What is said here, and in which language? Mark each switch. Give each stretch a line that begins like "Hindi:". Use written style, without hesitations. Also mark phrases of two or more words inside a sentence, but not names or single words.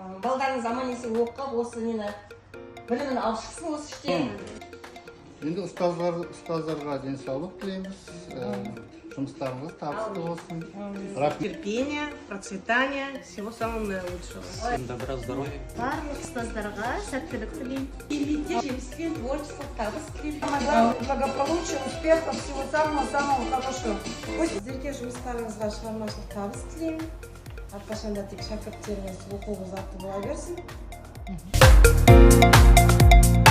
Kazakh: балдарыңыз аман есен оқып, осы нені білімін алып шықсын осы іштен. Енді ұстаздарға денсаулық тілейміз. Жұмыстарыңыз табысты болсын.
Russian: Терпения, процветания, всего самого наилучшего. Всем добра, здоровья.
Kazakh: Барлық ұстаздарға сәттілік тілеймін. Еңбекте жеміспен творчестволық табыс тілеймін.
Russian: Благополучия, успехов, всего самого-самого хорошего.
Kazakh: Сіздерге жұмыстарыңызға шығармашылық табыс тілеймін. Әрқашанда тек шәкірттеріңіз оқуға ұзақты бола берсін.